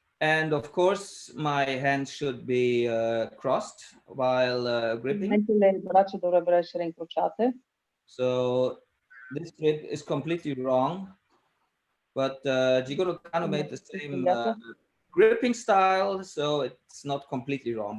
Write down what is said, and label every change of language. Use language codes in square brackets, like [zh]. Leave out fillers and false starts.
[en] And of course, my hands should be crossed while gripping. [it] Le braccia dovrebbero essere incrociate. [en] So this grip is completely wrong. But Jigoro Kano made the same gripping style, so it's not completely wrong.